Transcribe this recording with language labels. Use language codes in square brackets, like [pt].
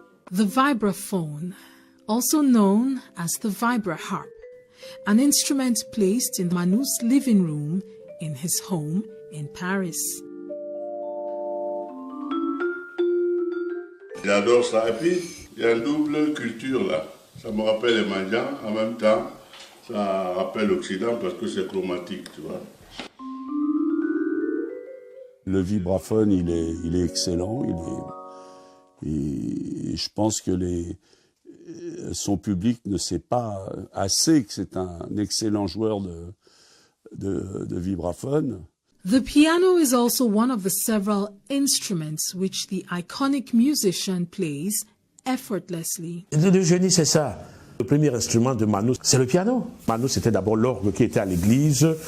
[en] The vibraphone, also known as the vibraharp, an instrument placed in Manu's living room in his home in Paris. [fr] J'adore ça. Et puis, il y a une double culture là. Ça me rappelle les Mandians, en même temps, ça rappelle l'Occident parce que c'est chromatique, tu vois. Le vibraphone, il est excellent. Je pense que son public ne sait pas assez que c'est un excellent joueur de vibraphone. [en] The piano is also one of the several instruments which the iconic musician plays effortlessly. [fr] Le génie, c'est ça. Le premier instrument de Manu, c'est le piano. Manu, c'était d'abord l'orgue qui était à l'église.